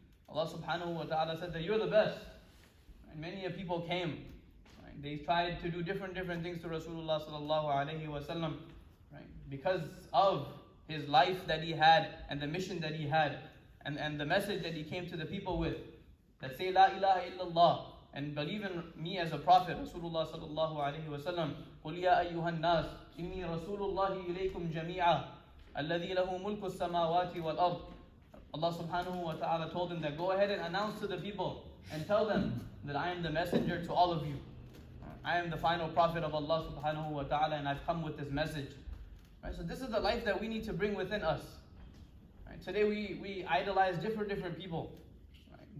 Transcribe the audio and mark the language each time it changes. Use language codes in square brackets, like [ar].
[en] Allah subhanahu wa ta'ala said that you're the best. And many people came. Right? They tried to do different things to Rasulullah sallallahu alaihi wasallam, right? Because of his life that he had and the mission that he had and the message that he came to the people with, that say La ilaha illallah and believe in me as a prophet. [ar] Rasulullah sallallahu alaihi wasallam, قُلْ يَا أَيُّهَا النَّاسِ إِنِّي رَسُولُ اللَّهِ إِلَيْكُمْ جَمِيعًا الَّذِي لَهُ مُلْكُ السَّمَاوَاتِ وَالْأَرْضِ. [en] Allah subhanahu wa ta'ala told him that go ahead and announce to the people and tell them that I am the messenger to all of you. I am the final prophet of Allah subhanahu wa ta'ala and I've come with this message. Right? So this is the life that we need to bring within us. Right? Today we idolize different people, right?